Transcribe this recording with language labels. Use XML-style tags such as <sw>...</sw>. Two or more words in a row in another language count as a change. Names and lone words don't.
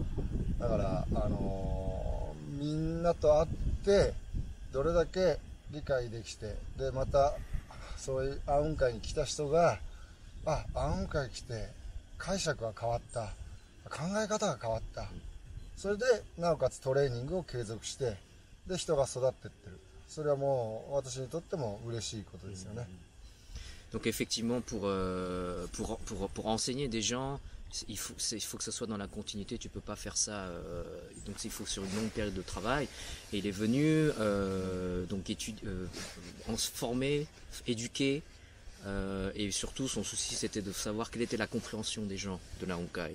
<ja>だからみんなと会ってどれだけ理解できて、でまたそういう暗雲会に来た人が暗雲会来て解釈が変わった、考え方が変わった、それでなおかつトレーニングを継続してで人が育っていってる、それはもう私にとっても嬉しいことですよね。</ja> <fr>Donc effectivement, pour enseigner des gens, il faut que ça soit dans la continuité. Tu peux pas faire ça. Donc il faut sur une longue période de travail. Et il est venu se former, éduquer, et surtout son souci c'était de savoir quelle était la compréhension des gens de la Honkai.</fr>